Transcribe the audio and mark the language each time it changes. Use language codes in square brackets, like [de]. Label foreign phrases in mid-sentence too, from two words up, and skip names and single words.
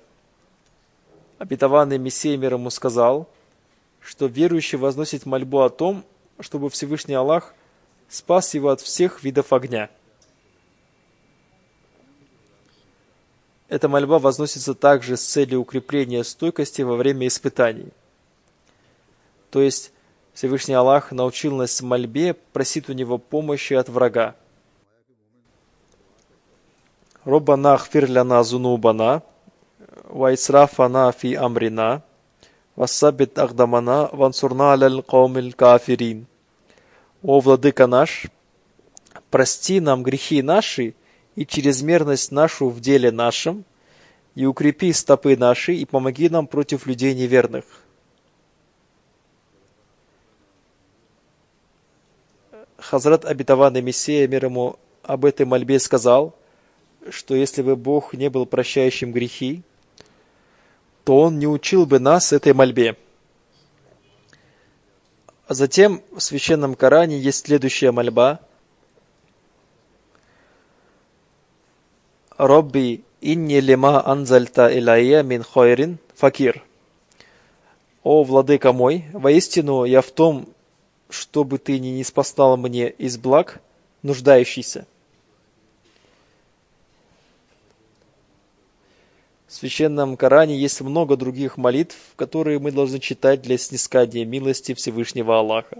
[ru] Обетованный Мессия мир ему сказал, что верующий возносит мольбу о том, чтобы Всевышний Аллах спас его от всех видов огня. Эта мольба возносится также с целью укрепления стойкости во время испытаний. То есть Всевышний Аллах научил нас мольбе, просит у него помощи от врага. [ar] «ربنا اغفر لنا ذنوبنا وإسرافنا في أمرنا وثبت أقدامنا وانصرنا على القوم الكافرين». [ru] «О Владыка наш, прости нам грехи наши и чрезмерность нашу в деле нашем, и укрепи стопы наши, и помоги нам против людей неверных». Хазрат, обетованный Мессия мир ему, об этой мольбе сказал, что если бы Бог не был прощающим грехи, то Он не учил бы нас этой мольбе. А затем в Священном Коране есть следующая мольба. [ar] «رب إني لما أنزلت إلي من خير فقير». [ru] «О, Владыка мой, воистину я в том, чтобы ты не ниспослал мне из благ, нуждающийся». В Священном Коране есть много других молитв, которые мы должны читать для снискания милости Всевышнего Аллаха.